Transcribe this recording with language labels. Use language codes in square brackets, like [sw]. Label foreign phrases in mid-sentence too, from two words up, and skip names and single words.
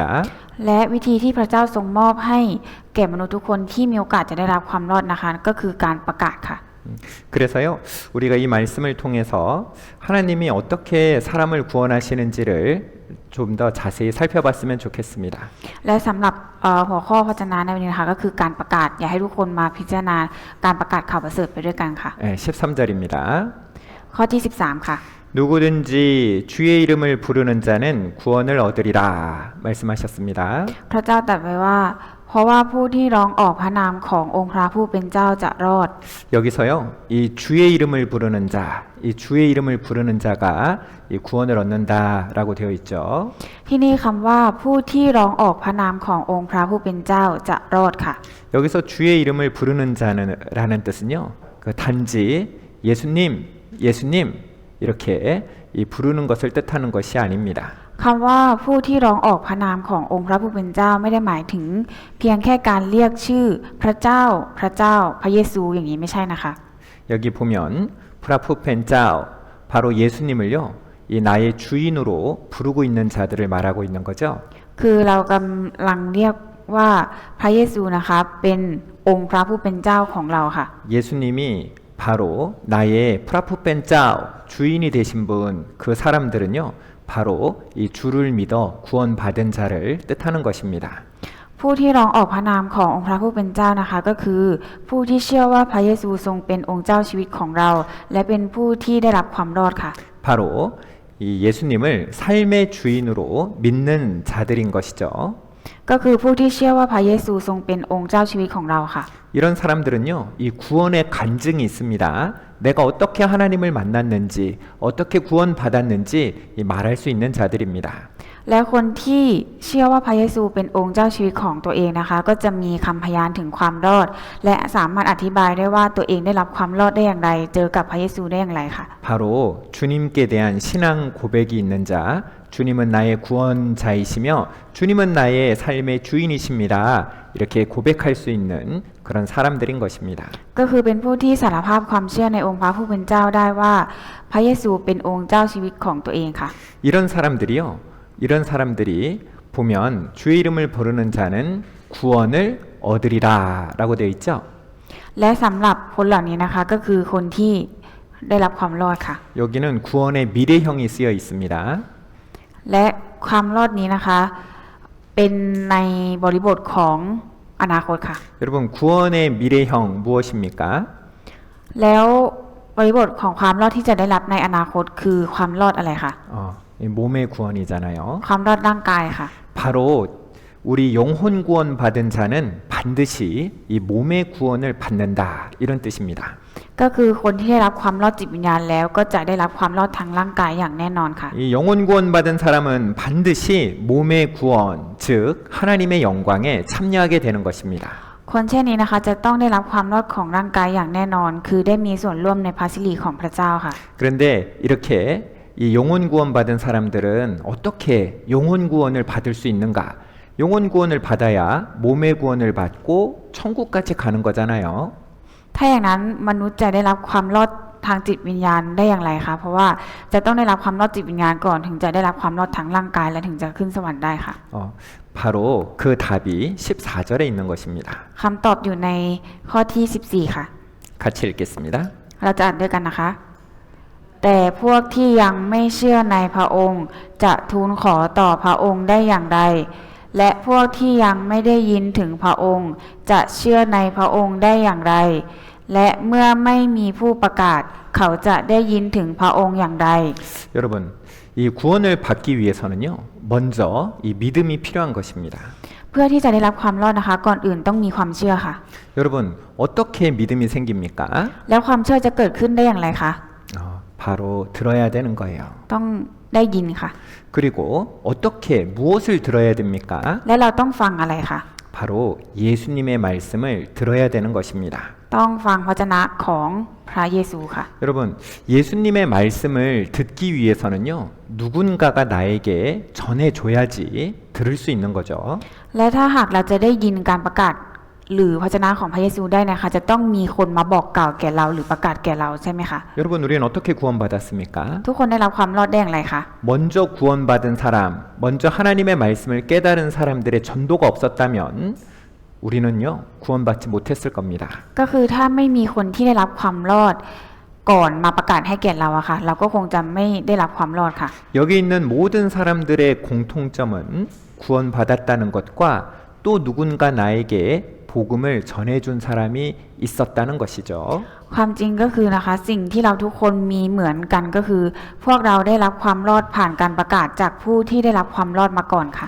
[th] และวิธีที่พระเจ้าทรงมอบให้แก่มนุษย์ทุกคนที่มีโอกาสจะได้รับความรอดนะคะก็คือการประกาศค่ะ [ko] 그래서요 우리가 이 말씀을 통해서 하나님이 어떻게 사람을 구원하시는지를 좀 더 자세히 살펴봤으면 좋겠습니다. [th] และสำหรับหัวข้อพระวจนะในวันนี้นะคะก็คือการประกาศอยากให้ทุกคนมาพิจารณาการประกาศข่าวประเสริฐไปด้วยกันค่ะ [ko] 네, 13절입니다. [th] ข้อที่13ค่ะ [ko] 누구든지 주의 이름을 부르는 자는 구원을 얻으리라 말씀하셨습니다. [th] พระเจ้าตรัสไว้ว่าเพราะว่าผู้ที่ร้องออกพระนามขององค์พระผู้เป็นเจ้าจะรอด [ko] 여기서요 이 주의 이름을 부르는 자, 이 주의 이름을 부르는 자가 이 구원을 얻는다라고 되어 있죠. [th] ที่นี่คำว่าผู้ที่ร้องออกพระนามขององค์พระผู้เป็นเจ้าจะรอดค่ะ [ko] 여기서 주의 이름을 부르는 자는라는 뜻은요 그 단지 예수님 이렇게 이 부르는 것을 뜻하는 것이 아닙니다. [th] คำว่าผู้ที่ร้องออกพระนามขององค์พระผู้เป็นเจ้าไม่ได้หมายถึงเพียงแค่การเรียกชื่อพระเจ้า พระเจ้า พระเยซูอย่างนี้ไม่ใช่นะคะ [ko] 여기 보면 [th] พระผู้เป็นเจ้า [ko] 바로 예수님을요 이 나의 주인으로 부르고 있는 자들을 말하고 있는 거죠. [th] คือเรากำลังเรียกว่าพระเยซูนะคะเป็นองค์พระผู้เป็นเจ้าของเราค่ะ [ko] 예수님이 바로 나의 [th] พระผู้เป็นเจ้า [ko] 주인이 되신 분 그 사람들은요 바로 이 주를 믿어 구원받은 자를 뜻하는 것입니다. [th] ผู้ที่ร้องออกพระนามขององค์พระผู้เป็นเจ้านะคะก็คือผู้ที่เชื่อว่าพระเยซูทรงเป็นองค์เจ้าชีวิตของเรา และเป็นผู้ที่ได้รับความรอดค่ะ [ko] 바로 이 예수님을 삶의 주인으로 믿는 자들인 것이죠. [th] ก็คือผู้ที่เชื่อว่าพระเยซูทรงเป็นองค์เจ้าชีวิตของเราค่ะ [ko] 이런 사람들은요, 이 구원의 간증이 있습니다. 내가 어떻게 하나님을 만났는지, 어떻게 구원받았는지 말할 수 있는 자들입니다. [th] และคนที่เชื่อว่าพระเยซูเป็นองค์เจ้าชีวิตของตัวเองนะคะ ก็จะมีคำพยานถึงความรอด และสามารถอธิบายได้ว่าตัวเองได้รับความรอดได้อย่างไร เจอกับพระเยซูได้อย่างไรค่ะ [ko] 바로 주님께 대한 신앙 고백이 있는 자, 주님은 나의 구원자이시며 주님은 나의 삶의 주인이십니다. 이렇게 고백할 수 있는 그런 사람들인 것입니다. [th] ก็คือเป็นผู้ที่สารภาพความเชื่อในองค์พระผู้เป็นเจ้าได้ว่าพระเยซูเป็นองค์เจ้าชีวิตของตัวเองค่ะ [ko] 이런 사람들이 보면 주의 이름을 부르는 자는 구원을 얻으리라라고 되어 있죠. [th] และสำหรับคนเหล่านี้นะคะก็คือคนที่ได้รับความรอดค่ะ [ko] 여기는 구원의 미래형이 쓰여 있습니다. [th] และความรอดนี้นะคะเป็นในบริบทของอนาคตค่ะ [ko] 여러분 구원의 미래형 무엇입니까? [th] แล้วบริบทของความรอดที่จะได้รับในอนาคตคือความรอดอะไรคะ [ko] 이 몸의 구원이잖아요. [th] ความรอดร่างกายค่ะ [ko] 바로 우리 영혼 구원 받은 자는 반드시 이 몸의 구원을 받는다 이런 뜻입니다. [th] ก็คือคนที่ได้รับความรอดจิตวิญญาณแล้วก็จะได้รับความรอดทางร่างกายอย่างแน่นอนค่ะ [ko] 이 영혼 구원 받은 사람은 반드시 몸의 구원, 즉 하나님의 영광에 참여하게 되는 것입니다. [th] คนเช่นนี้นะคะจะต้องได้รับความรอดของร่างกายอย่างแน่นอน คือได้มีส่วนร่วมในพระสิริของพระเจ้าค่ะ [ko] 그런데 이렇게 이 영혼 구원 받은 사람들은 어떻게 영혼 구원을 받을 수 있는가? 영혼 구원을 받아야 몸의 구원을 받고 천국까지 가는 거잖아요. [th] ถ้าอย่างนั้นมนุษย์จะได้รับความรอดทางจิตวิญญาณได้อย่างไรคะเพราะว่าจะต้องได้รับความรอดจิตวิญญาณก่อนถึงจะได้รับความรอดทางร่างกายและถึงจะขึ้นสวรรค์ได้ค่ะ [ko] 바로 그 답이 14절에 있는 것입니다. [th] คำตอบอยู่ในข้อที่ 14 ค่ะ [ko] 같이 읽겠습니다. [th] เราจะอ่านด้วยกันนะคะ แต่พวกที่ยังไม่เชื่อในพระองค์จะทูลขอต่อพระองค์ได้อย่างไร และพวกที่ยังไม่ได้ยินถึงพระองค์จะเชื่อในพระองค์ได้อย่างไร และเมื่อไม่มีผู้ประกาศเขาจะได้ยินถึงพระองค์อย่างไร [ko] 여러분, 이 구원을 받기 위해서는요, 먼저 이 믿음이 필요한 것입니다. [th] เพื่อที่จะได้รับความรอดนะคะ ก่อนอื่นต้องมีความเชื่อค่ะ [ko] 여러분, 어떻게 믿음이 생깁니까? [th] แล้วความเชื่อจะเกิดขึ้นได้อย่างไรคะ [ko] 바로 들어야 되는 거예요. [th] ต้องได้ยินค่ะ [ko] 그리고 어떻게 무엇을 들어야 됩니까? [th] และเราต้องฟังอะไรคะ [ko] 바로 예수님의 말씀을 들어야 되는 것입니다. [th] ต้องฟังพระวจนะของพระเยซูค่ะ [ko] 여러분, 예수님의 말씀을 듣기 위해서는요, 누군가가 나에게 전해줘야지 들을 수 있는 거죠. [th] และถ้าหากเราจะได้ยินการประกาศหรือพระวจนะของพระเยซูได้นะคะ จะต้องมีคนมาบอกกล่าวแก่เราหรือประกาศแก่เราใช่ไหมคะ [ko] 여러분, 우리는 어떻게 구원받았습니까? [th] ทุกคนได้รับความรอดได้อย่างไรคะ [ko] 먼저 구원받은 사람, 먼저 하나님의 말씀을 깨달은 사람들의 전도가 없었다면 우리는요, 구원받지 못했을 겁니다. [th] ก็คือถ้าไม่มีคนที่ได้รับความรอดก่อนมาประกาศให้แก่เราอะค่ะ เราก็คงจะไม่ได้รับความรอดค่ะ [ko] 여기 있는 모든 사람들의 공통점은 구원받았다는 것과 또 누군가 나에게 복음을 전해준 사람이 있었다는 것이죠. [th] ความจริงก็คือนะคะสิ่งที่เราทุกคนมีเหมือนกันก็คือ พวกเราได้รับความรอดผ่านการประกาศจากผู้ที่ได้รับความรอดมาก่อนค่ะ